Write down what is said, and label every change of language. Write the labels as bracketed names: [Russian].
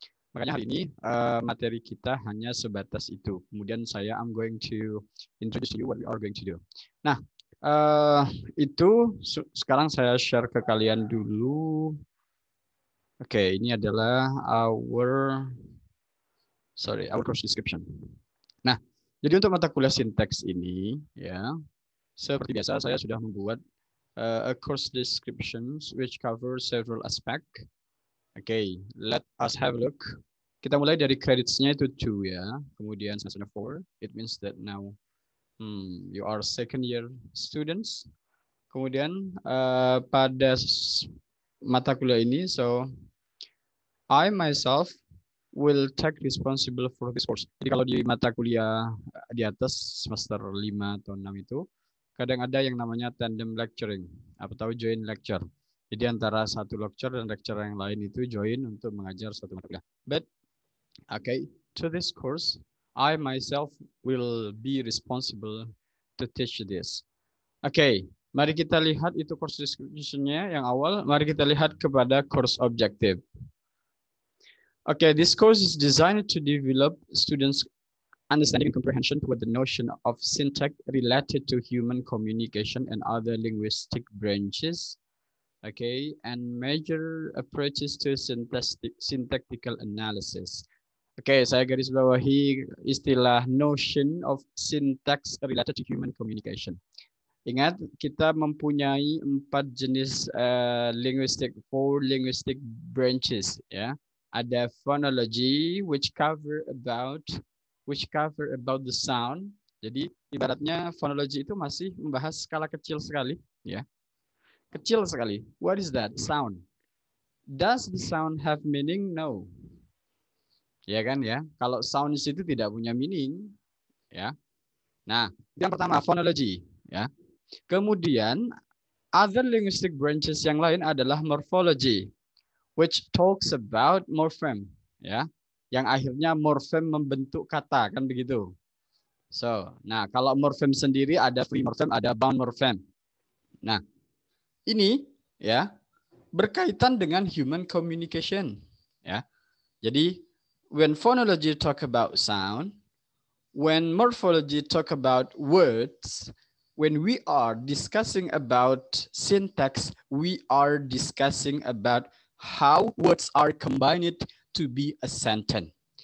[Indonesian] Makanya hari ini materi kita hanya sebatas itu. Kemudian [English] I'm going to introduce to you what we are going to do. [Indonesian] Nah, itu sekarang saya share ke kalian dulu. Oke, ini adalah [English] our course description. [Indonesian] Nah, jadi untuk mata kuliah syntax ini, ya, seperti biasa saya sudah membuat [English] a course descriptions which cover several aspect. Okay, let us have a look. [Indonesian] Kita mulai dari credits-nya itu 2 ya, kemudian semester 4. [English] It means that now you are second year students. [Indonesian] Kemudian pada mata kuliah ini, [English] so I myself will take responsible for this course. [Indonesian] Jadi kalau di mata kuliah di atas semester 5 atau 6 itu, kadang ada yang namanya tandem lecturing atau join lecture. Jadi antara satu lecture dan lecture yang lain itu join untuk mengajar satu mata kuliah. [English] But okay, to this course, I myself will be responsible to teach this. [Indonesian] Okay, mari kita lihat itu course description-nya yang awal. Mari kita lihat kepada course objective. [English] Okay, this course is designed to develop students' understanding and comprehension toward the notion of syntax related to human communication and other linguistic branches. Okay, and major approaches to syntactical analysis. [Indonesian] Oke, saya garis bawahi istilah [English] notion of syntax related to human communication. [Indonesian] Ingat, kita mempunyai 4 jenis [English] four linguistic branches, [Indonesian] ya. Ada [English] phonology, which cover about the sound. [Indonesian] Jadi ibaratnya phonology itu masih membahas skala kecil sekali, ya. Kecil sekali. [English] What is that? Sound. Does the sound have meaning? No. [Indonesian] Ya kan ya. Kalau sound di situ tidak punya meaning, ya. Nah, yang pertama phonology, ya. Kemudian [English] other linguistic branches [Indonesian] yang lain adalah morphology, [English] which talks about morpheme, [Indonesian] ya. Yang akhirnya morpheme membentuk kata, kan begitu. So, nah kalau morpheme sendiri ada free morpheme, ada bound morpheme. Nah, ini ya berkaitan dengan human communication, ya. [English] Jadi when phonology talk about sound, when morphology talk about words, when we are discussing about syntax, we are discussing about how words are combined to be a sentence.